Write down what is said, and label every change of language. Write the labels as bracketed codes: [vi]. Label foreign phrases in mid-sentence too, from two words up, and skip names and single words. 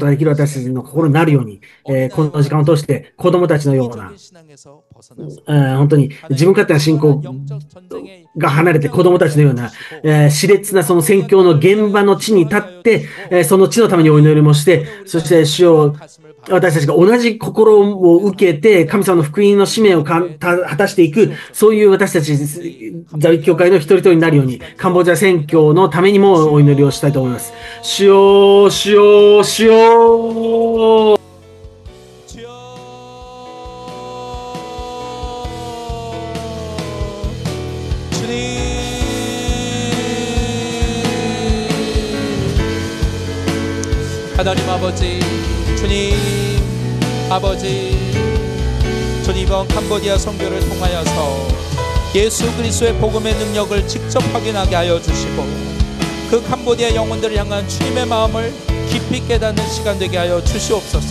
[ja] ができる私たちの心になるように、この時間を通して子供たちのような、本当に自分勝手な信仰が離れて子供たちのような、熾烈なその宣教の現場の地に立って、その地のためにお祈りもして、そして主を私たちが同じ心を受けて、神様の福音の使命を果たしていく、そういう私たち、ザビ教会の一人一人になるように、カンボジア宣教のためにもお祈りをしたいと思います。主よ、主よ、主よ。 [ko] 하나님 아버지, 주님 아버지, 주님 이번 캄보디아 선교를 통하여서 예수 그리스도의 복음의 능력을 직접 확인하게 하여 주시고 그 캄보디아 영혼들을 향한 주님의 마음을 깊이 깨닫는 시간 되게 하여 주시옵소서.